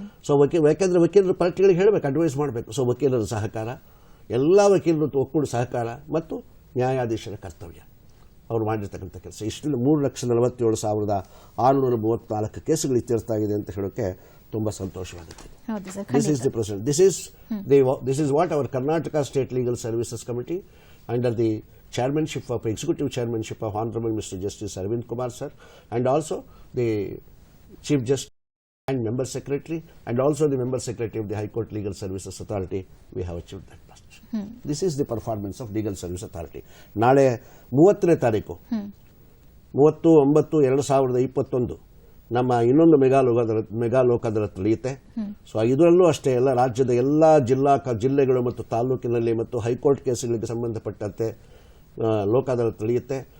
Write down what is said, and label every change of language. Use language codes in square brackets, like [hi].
[kn] So ಯಾಕೆಂದರೆ ವಕೀಲರ ಪಾರ್ಟಿಗಳಿಗೆ ಹೇಳಬೇಕು, ಅಡ್ವೈಸ್ ಮಾಡಬೇಕು. ಸೊ ವಕೀಲರ ಸಹಕಾರ, ಎಲ್ಲ ವಕೀಲರು ಒಕ್ಕೂಡಿ ಸಹಕಾರ ಮತ್ತು ನ್ಯಾಯಾಧೀಶರ ಕರ್ತವ್ಯ ಅವ್ರು ಮಾಡಿರ್ತಕ್ಕಂಥ ಕೆಲಸ. ಇಷ್ಟು 3,47,634 ಕೇಸುಗಳು ಇತ್ಯರ್ಥ ಆಗಿದೆ ಅಂತ ಹೇಳೋಕ್ಕೆ ತುಂಬ ಸಂತೋಷವಾಗುತ್ತೆ. [en] This is the present. This is what our Karnataka state legal services committee under the chairmanship of executive chairmanship of Honorable Mr. Justice Arvind Kumar sir, and also the Chief Justice and Member Secretary, and also the Member Secretary of the High Court Legal Services Authority, we have achieved that much. This is the performance of Legal Service Authority. [kn] ನಾಳೆ 30ನೇ ತಾರೀಕು 30/9/2021 ನಮ್ಮ ಇನ್ನೊಂದು mega Lok Adalat ನಡೆಯುತ್ತೆ. So ಇದರಲ್ಲೂ ಅಷ್ಟೇ ಎಲ್ಲ ರಾಜ್ಯದ ಎಲ್ಲ ಜಿಲ್ಲೆಗಳು ಮತ್ತು ತಾಲೂಕಿನಲ್ಲಿ ಮತ್ತು ಹೈಕೋರ್ಟ್ ಕೇಸುಗಳಿಗೆ ಸಂಬಂಧಪಟ್ಟಂತೆ ಲೋಕ್ ಅದಾಲತ್ ನಡೆಯುತ್ತೆ.